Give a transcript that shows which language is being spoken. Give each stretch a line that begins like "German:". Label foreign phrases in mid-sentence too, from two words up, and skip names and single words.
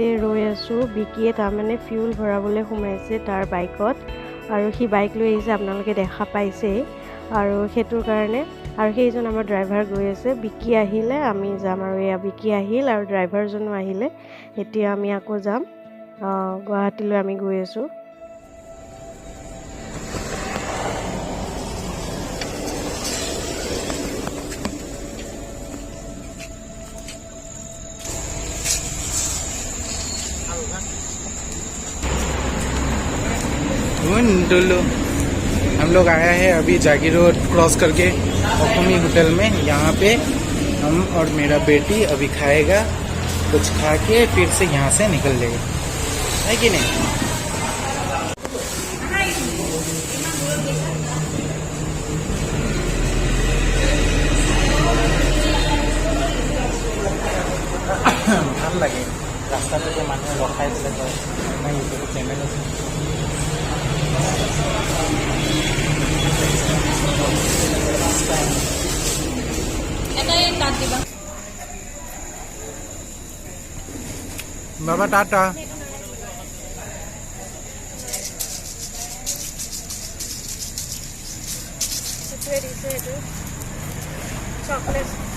Assamese: ৰৈ আছোঁ বিকিয়ে তাৰমানে ফিউল ভৰাবলৈ সোমাইছে তাৰ বাইকত আৰু সি বাইক লৈ আহিছে আপোনালোকে দেখা পাইছেই আৰু সেইটোৰ কাৰণে আৰু সেইজন আমাৰ ড্ৰাইভাৰ গৈ আছে বিকি আহিলে আমি যাম আৰু এয়া বিকি আহিল আৰু ড্ৰাইভাৰজনো আহিলে এতিয়া আমি আকৌ যাম গুৱাহাটীলৈ আমি গৈ আছোঁ
Hindi: हम लोग आया है अभी जागी रोड क्रॉस करके ओखमी होटल में यहाँ पे हम और मेरा बेटी अभी खाएगा कुछ खा के फिर से यहाँ से निकल लेगा है कि नहीं
Assamese: ভাল লাগে ৰাস্তাটোতে মানুহে ৰখাই দিলে কয় মই ইউটিউব চেনেল আছে बाबा टाटा চকলেট